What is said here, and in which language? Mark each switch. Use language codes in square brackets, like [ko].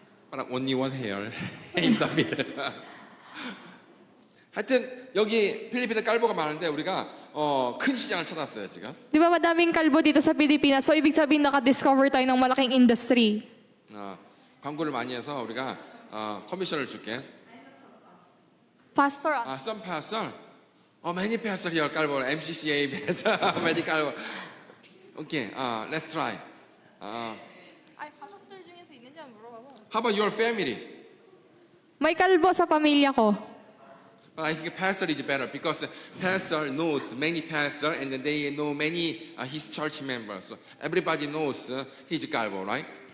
[en] parang only one hair in the middle. [ko] 하여튼 여기 필리핀에 깔보가 많은데 우리가 큰 시장을 찾았어요 지금. [tl] Di ba madaming kalbo dito sa Pilipinas? So ibig sabihin naka-discover tayo ng malaking industry. [ko] 광고를 많이 해서 우리가 커미션을 줄게. [en] Pastor, Some pastor, many pastor here 깔보, MCCA pastor, many 깔보. Okay, let's try. [ko] ay, 가족들 중에서 있는지 안 물어봐봐. [en] How about your family? [tl] May kalbo sa pamilya ko. [en] But I think pastor is better because the pastor knows many pastor and then they know many his church members. So everybody knows he's 깔보, right?